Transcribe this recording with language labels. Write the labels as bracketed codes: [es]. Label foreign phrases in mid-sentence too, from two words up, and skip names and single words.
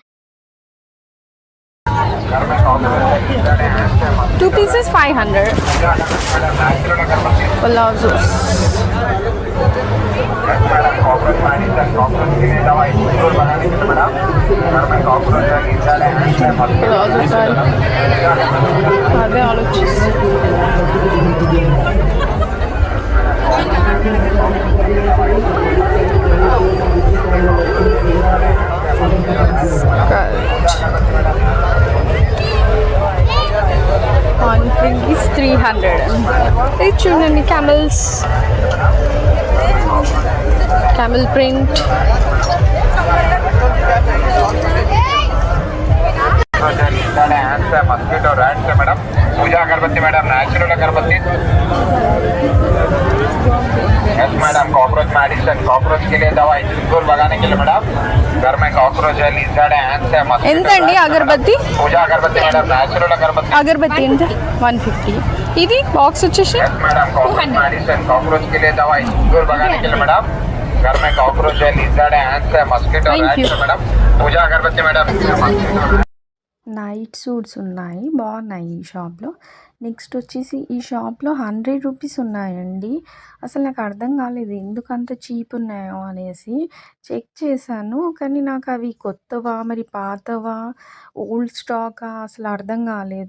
[en] 2 pieces 500. [te] Palazzo. అదే ఆలోచిస్తుంది. [en] On print is 300. [te] ఇది చూడండి, [en] camel print. mosquito rats [hi] है मैडम. पूजा अगरबत्ती मैडम, नेचुरल अगरबत्ती. [en] yes madam, cockroach medicine, [hi] कॉकरोच के लिए दवाई, सिंदूर लगाने के लिए मैडम. घर में कॉकरोच है, लिजर्ड है, एंट्स है, मस्किटो. [te] ఎంతండి అగరబత్తి? [hi] पूजा अगरबत्ती मैडम, नेचुरल अगरबत्ती. [te] అగరబత్తి ఎంత? 150. ఇది బాక్స్ వచ్చేసి [en] yes madam, cockroach medicine, [hi] कॉकरोच के लिए दवाई, सिंदूर लगाने के लिए मैडम. घर में कॉकरोच है, लिजर्ड है, एंट्स है, [en] mosquito rats [hi] है मैडम. पूजा अगरबत्ती मैडम. [en] night suits [te] ఉన్నాయి, బాగున్నాయి ఈ షాప్లో. నెక్స్ట్ వచ్చేసి ఈ షాప్లో 100 రూపీస్ ఉన్నాయండి. అసలు నాకు అర్థం కాలేదు ఎందుకంత చీప్ ఉన్నాయో అనేసి. చెక్ చేశాను, కానీ నాకు అవి కొత్తవా మరి పాతవా, ఓల్డ్ స్టాకా, అసలు అర్థం కాలేదు.